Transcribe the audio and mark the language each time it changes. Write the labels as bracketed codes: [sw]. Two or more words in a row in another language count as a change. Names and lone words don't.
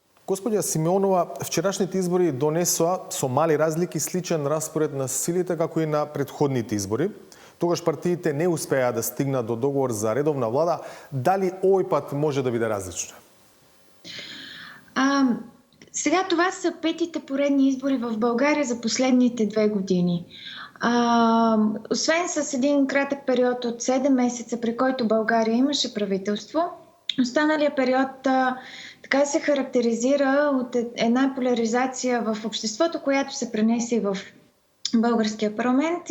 [mk] Господја Симеонова, вчерашните избори донесоа со мали разлики сличен распоред на силите како и на претходните избори. Тогаш партиите не успеа да стигнат до договор за редовна влада. Дали овој пат може да биде различно? [bg] Сега това са петите поредни избори в България за последните 2 години. Освен с един кратък период от 7 месеца, при който България имаше правителство, останалия период така се характеризира от една поляризация в обществото, която се пренесе и в българския парламент.